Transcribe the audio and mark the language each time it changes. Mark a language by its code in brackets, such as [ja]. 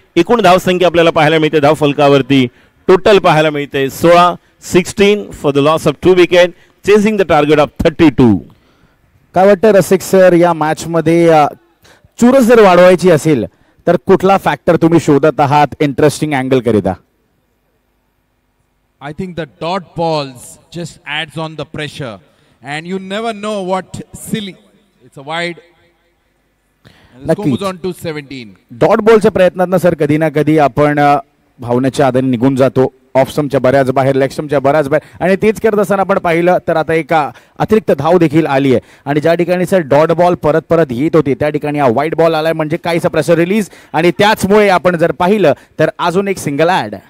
[mr] एकूण धावसंख्या आपल्याला पाहायला मिळते धाव फलकावरती. टोटल पाहायला मिळते 16 [en] For the loss of 2 wicket, chasing the target of 32. [mr] काय वाटतं रसिक सर, या मॅच मध्ये चुरस जर वाढवायची असेल तर कुठला फॅक्टर तुम्ही शोधत आहात इंटरेस्टिंग अँगल करिता? [en] I think the dot balls just adds on the pressure and you never know what silly. It's a wide. And the score moves on to 17. [mr] Dot बॉलच्या प्रयत्नात सर कधी ना कधी आपण भावनेच्या आधारे निघून जातो. ऑफ स्टंपच्या बऱ्याच बाहेर, लेग स्टंपच्या बऱ्याच बाहेर आणि तेच करत असताना आपण पाहिलं तर आता एक अतिरिक्त धाव देखील आली आहे. आणि ज्या ठिकाणी सर डॉट बॉल परत परत येत होती त्या ठिकाणी हा व्हाईट बॉल आलाय म्हणजे काहीसा प्रेशर रिलीज आणि त्याचमुळे आपण जर पाहिलं तर अजून एक सिंगल ॲड.